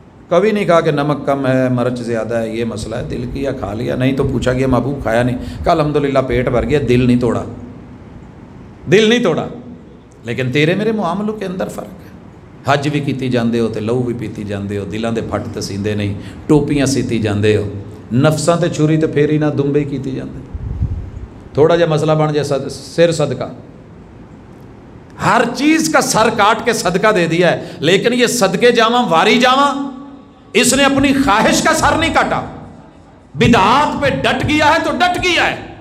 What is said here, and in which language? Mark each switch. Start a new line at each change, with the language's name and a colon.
Urdu: کبھی نہیں کہا کہ نمک کم ہے، مرچ زیادہ ہے، یہ مسئلہ ہے، دل کیا کھا لیا، نہیں تو پوچھا گیا محبوب کھایا نہیں، کہا الحمدللہ پیٹ بھر گیا، دل نہیں توڑا، دل نہیں توڑا۔ لیکن تیرے میرے معاملوں کے اندر فرق ہے،
Punjabi: حج بھی کیتی جاندے ہو تے لہو بھی پیتی جاندے ہو،
Urdu: دلاں دے پھٹ تسیندے نہیں، ٹوپیاں سیتی جاندے ہو،
Punjabi: نفساں تے چھری تے پھیری نہ دمبے کیتی جاندے.
Urdu: تھوڑا جا مسئلہ بن جائے سر صدقہ، ہر چیز کا سر کاٹ کے صدقہ دے دیا ہے، لیکن یہ
Punjabi: صدقے جاواں واری جاواں،
Urdu: اس نے اپنی خواہش کا سر نہیں کاٹا، بدعات پہ ڈٹ گیا ہے تو ڈٹ گیا ہے.